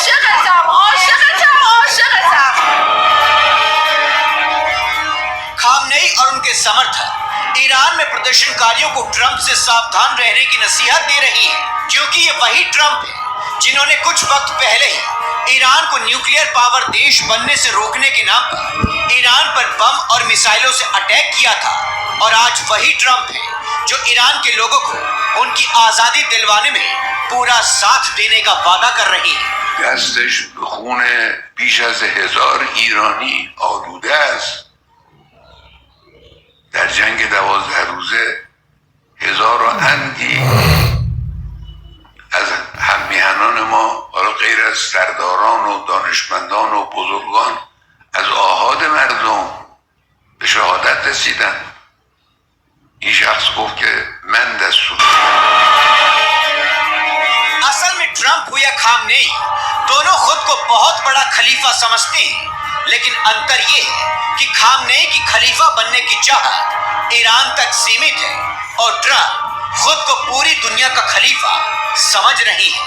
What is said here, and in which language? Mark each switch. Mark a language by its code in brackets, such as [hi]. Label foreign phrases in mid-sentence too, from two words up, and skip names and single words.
[hi] खामनेई खामनेई और उनके समर्थक ईरान में प्रदर्शनकारियों को ट्रंप से सावधान रहने की नसीहत दे रही है, क्योंकि ये वही ट्रंप है जिन्होंने कुछ वक्त पहले ही ईरान को [en] nuclear power [hi] देश बनने से रोकने के नाम पर ईरान पर बम और मिसाइलों से अटैक किया था। और आज वही ट्रंप है जो ईरान के लोगों को उनकी आजादी दिलवाने में पूरा साथ देने का वादा कर रही है। [fa] دستش به خون بیش از 1000 ایرانی آلوده است. در جنگ 12 روزه 1000 و اندی از هممیهنان ما، حالا غیر از سرداران و دانشمندان و بزرگان، از آحاد مردم به شهادت رسیدن. این شخص گفت که من دستور [hi] असल में ट्रंप हो या खामनेई, दोनों खुद को बहुत बड़ा खलीफा समझते हैं, लेकिन अंतर ये है कि खामनेई की खलीफा बनने की चाहत ईरान तक सीमित है और ट्रंप खुद को पूरी दुनिया का खलीफा समझ रही है।